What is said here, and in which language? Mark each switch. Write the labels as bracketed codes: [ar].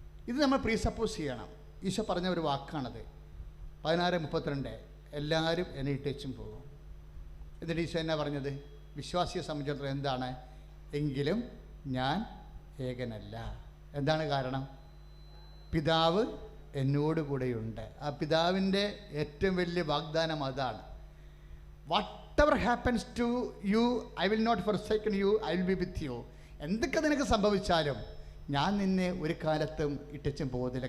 [ml] ഇത് നമ്മൾ പ്രീസപ്പോസ് ചെയ്യണം. ഈശോ പറഞ്ഞ ഒരു വാക്കാണത്. 16:32 എല്ലാവരും എന്നെ ഇട്ടച്ചും പോകും. എന്നിട്ട് ഈശോ എന്നാ പറഞ്ഞത്? വിശ്വാസിയെ സംബന്ധിച്ചിടത്തോളം എന്താണ്? എങ്കിലും ഞാൻ ഏകനല്ല. എന്താണ് കാരണം? പിതാവ് എന്നോട് കൂടെയുണ്ട്. ആ പിതാവിൻ്റെ ഏറ്റവും വലിയ വാഗ്ദാനം അതാണ്. [en] whatever happens to you, I will not forsake you, I will be with you. [ml] എന്തൊക്കെ നിനക്ക് സംഭവിച്ചാലും ഞാൻ നിന്നെ ഒരു കാലത്തും ഇട്ടച്ചും പോകുന്നില്ല.